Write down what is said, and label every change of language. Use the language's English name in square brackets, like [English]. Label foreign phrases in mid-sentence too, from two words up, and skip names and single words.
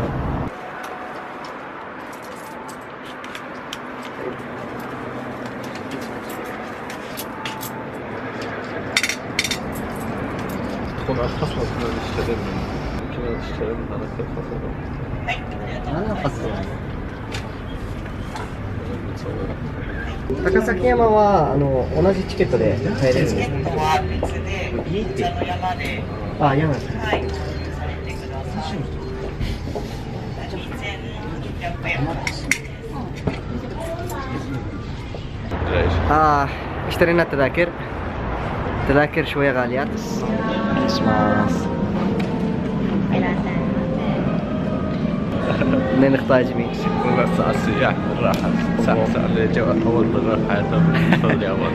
[Arabic] تدخل على الخصم كنا نشتغل على كل خصم. أنا قصدي [Japanese] 高崎山は同じチケットで入れるんですか？チケットは別で、お茶の山で、あ、山ですね。はい、されてください。2800円。 [Arabic] ايش؟ اشترينا التذاكر. تذاكر شوية غاليات. منين نختار جميل؟ والله ساعة السياح بالراحة ساعة اللي جو أول مرة بحياتهم في اليابان.